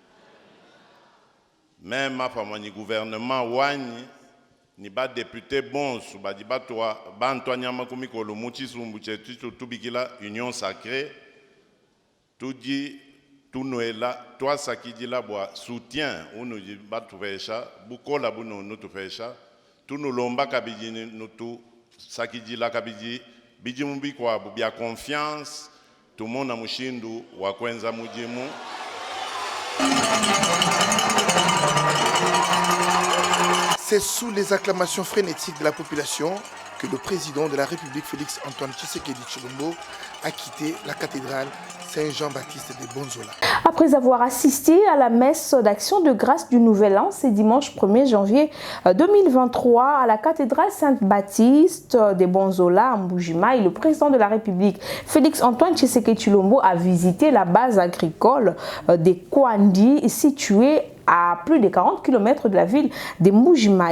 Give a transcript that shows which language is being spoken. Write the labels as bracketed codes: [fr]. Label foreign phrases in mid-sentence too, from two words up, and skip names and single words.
[lua] Même apa mwani gouvernement wani ni ba député bonsu ba di batwa bantwanya makumikolo muchisumbu chetu chitutubikila [fr] union sacrée [lua] tudi tunoela toi sakidila bwa soutien unu batuvesha bukola bunu nutuvesha tunolomba kabiji nutu sakidila kabiji biji mubikwa bya confiance tumona mushindu wa kwenza mujimu. [fr] C'est sous les acclamations frénétiques de la population que le président de la République, Félix Antoine Tshisekedi Tshilombo, a quitté la cathédrale Saint-Jean-Baptiste de Bonzola. Après avoir assisté à la messe d'action de grâce du Nouvel An, c'est dimanche 1er janvier 2023 à la cathédrale Saint-Baptiste de Bonzola à Mbujima, et le président de la République, Félix Antoine Tshisekedi Tshilombo, a visité la base agricole des Kwandi située à plus de 40 km de la ville de Mbujima.